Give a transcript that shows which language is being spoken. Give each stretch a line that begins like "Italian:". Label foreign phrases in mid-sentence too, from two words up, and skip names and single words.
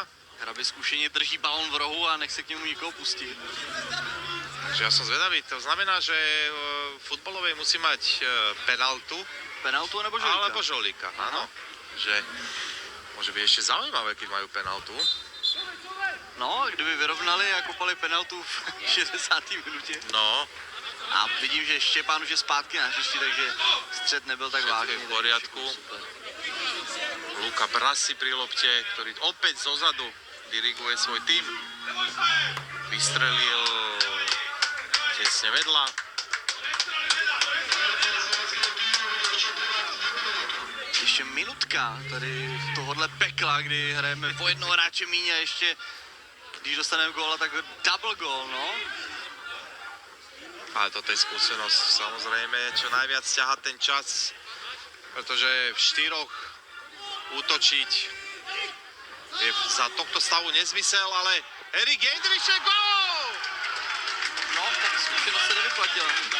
Czech: Hrabe zkušeně drží balon v rohu a nechce k němu nikoho pustit.
Slovak: Takže ja som zvedavý, to znamená, že futbalovej musí mať penaltu
Czech: Penaltu nebo žolíka?
Slovak: alebo žolíka, áno. Že môže byť ešte zaujímavé, keď majú penaltu. No,
Czech: kdyby vyrovnali a kopali penaltu v 60. minutě. No, A vidím, že Štěpán už je zpátky na hřišti, takže střed nebyl tak
Slovak: Všetko
Czech: vážný.
Slovak: je v poriadku. Super. Luka Brasi pri lopte, ktorý opäť zozadu diriguje svoj tým. Vystrelil tesne vedľa.
Czech: Ještě minutka tady tohohle pekla, kdy hrajeme po jednoho hráče míň a ještě, když dostaneme góla, tak
English: double goal,
Czech: no.
Slovak: Ale toto je skúsenosť, samozrejme, čo najviac ťahať ten čas, pretože v štyroch útočiť je za tohto stavu nezmysel, ale Erik Jendrišek, gól!
Czech: No, tak zkušenost se nevyplatila.